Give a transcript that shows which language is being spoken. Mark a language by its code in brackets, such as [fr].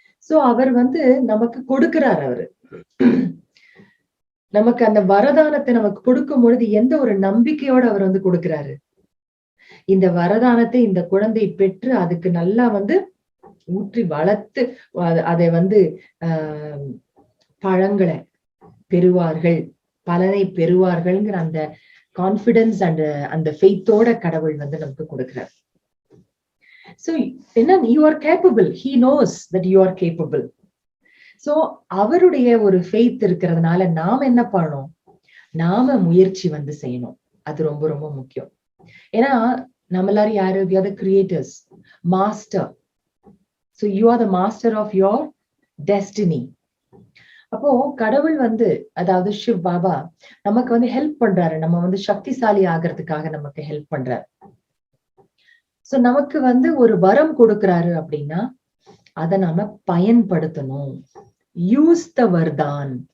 [ta] So அவர் வந்து நமக்கு கொடுக்கிறார். அவரு நமக்கு அந்த வரதானத்தை நமக்கு கொடுக்கும் பொழுது எந்த ஒரு நம்பிக்கையோட அவர் வந்து கொடுக்கிறாரு, இந்த வரதானத்தை இந்த குழந்தை பெற்று அதுக்கு நல்லா வந்து ஊற்றி வளர்த்து அதை வந்து பழங்களை பெறுவார்கள், பலனை பெறுவார்கள்ங்கிற அந்த கான்பிடன்ஸ் அண்ட் அந்த ஃபெய்த்தோட கடவுள் வந்து நமக்கு கொடுக்கிறார். சோ என்ன, [en] You are capable, he knows that you are capable. [ta] So அவருடைய ஒரு ஃபெய்த் இருக்கிறதுனால நாம என்ன பண்ணணும், நாம முயற்சி வந்து செய்யணும். அது ரொம்ப ரொம்ப முக்கியம். ஏன்னா நம்ம எல்லாரும் யாரு, [en] we are the creators, master. So you are the master of your destiny. [ta] அப்போ கடவுள் வந்து, அதாவது சிவ் பாபா நமக்கு வந்து ஹெல்ப் பண்றாரு, நம்ம வந்து சக்திசாலி ஆகிறதுக்காக நமக்கு ஹெல்ப் பண்றாரு. சோ நமக்கு வந்து ஒரு வரம் கொடுக்கிறாரு அப்படின்னா அதை நாம பயன்படுத்தணும். [en] Use the வரதான்.